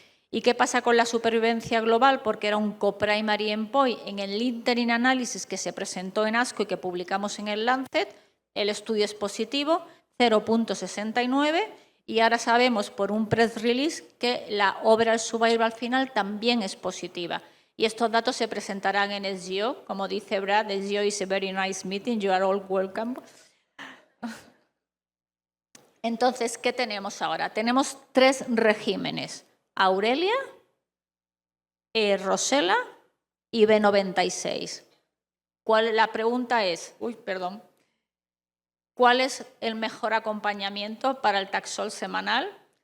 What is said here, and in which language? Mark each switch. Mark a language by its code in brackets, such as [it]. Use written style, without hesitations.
[es] ¿Y qué pasa con la supervivencia global? Porque era un co-primary endpoint en el interim analysis que se presentó en ASCO y que publicamos en el Lancet. El estudio es positivo, 0.69, y ahora sabemos por un press release que la overall survival final también es positiva. Y estos datos se presentarán en SGO. Como dice Brad, [en] SGO is a very nice meeting, you are all welcome. [es] Entonces, ¿qué tenemos ahora? Tenemos 3 regímenes: Aurelia, Rosella y B96. La pregunta es, ¿cuál es el mejor acompañamiento para el Taxol semanal?